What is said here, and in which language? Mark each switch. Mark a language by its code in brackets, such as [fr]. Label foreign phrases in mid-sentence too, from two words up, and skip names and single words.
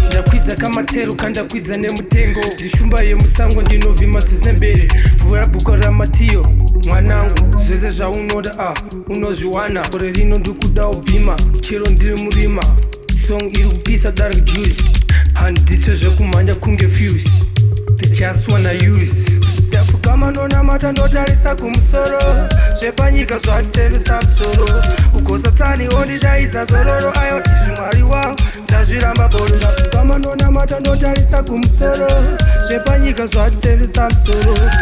[sn] Ndakwidza kamatero kandakwidza nemutengo, ndishumba yemusango ndinovhima zvisembere. Vhura bhuko ramatiyo, mwanangu, zvese zvaunoda, ah, unozviwana. Gore rino ndikuda ubhima, chero ndiri murima. Song iri kupisa [en] dark juice, [sn] handitso zvekumhanya kunge fuse. [en] They just wanna use. [sn] Ndapfukama nona mata ndotarisa kumusoro, zvepanyika zvatevesa musoro. Ukosa tsani wondichaisa zororo, ayo izvi Mwari wangu, ndazviramba bolo. Ndapfukama nona mata ndotarisa kumusoro, zvepanyika zvatevesa musoro.